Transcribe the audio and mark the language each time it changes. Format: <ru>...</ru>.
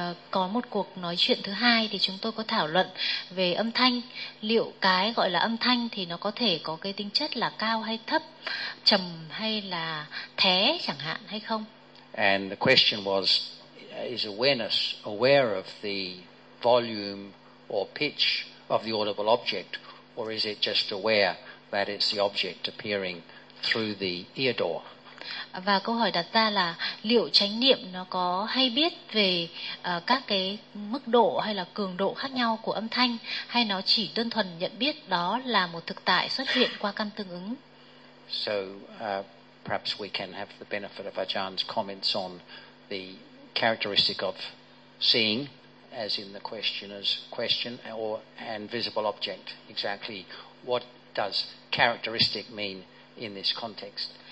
<vi>Có một cuộc nói chuyện thứ hai thì chúng tôi có thảo luận về âm thanh. Liệu cái gọi là âm thanh thì nó có thể có cái tính chất là cao hay thấp, trầm hay là thé chẳng hạn hay không?</vi> <en>And the question was, is awareness aware of the volume or pitch of the audible object, or is it just aware that it's the object appearing through the ear door?</en> <vi>Và câu hỏi đặt ra là liệu chánh niệm nó có hay biết về các cái mức độ hay là cường độ khác nhau của âm thanh, hay nó chỉ đơn thuần nhận biết đó là một thực tại xuất hiện qua căn tương ứng?</vi> <en>So perhaps we can have the benefit of Ajahn's comments on the characteristic of seeing, as in the questioner's question, or an visible object. Exactly what does characteristic mean in this context?</en>